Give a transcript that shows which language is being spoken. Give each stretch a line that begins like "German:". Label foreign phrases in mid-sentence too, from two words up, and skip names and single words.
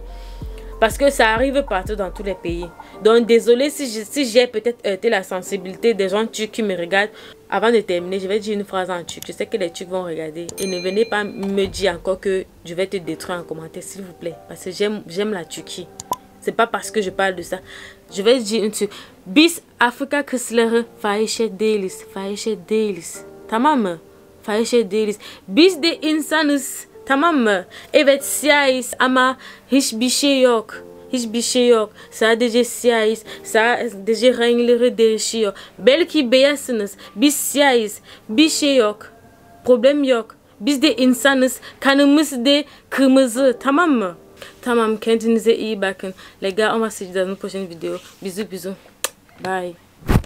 French: Parce que ça arrive partout dans tous les pays. Donc désolé si j'ai peut-être heurté la sensibilité des gens turcs qui me regardent. Avant de terminer, je vais dire une phrase en turc. Je sais que les Turcs vont regarder. Et ne venez pas me dire encore que je vais te détruire en commentaire, s'il vous plaît. Parce que j'aime la Turquie. C'est pas parce que je parle de ça. Je vais dire une chose.
Turkish: Bis Afrika kızları fahişe değiliz. Fahişe değiliz. Tamam mı? Fahişe değiliz. Biz de insanız. Tamam mı? Evet siyahız ama hiçbir şey yok. Hiçbir şey yok. Sadece siyahız. Sadece renkleri değişiyor. Belki beyazsınız. Biz siyahız. Bir şey yok. Problem yok. Biz de insanız. Kanımız da kırmızı. Tamam mı? Tamam, kendinize iyi bakın.
French: Les gars, on va se dire dans une prochaine vidéo. Bisous, bisous. Bye.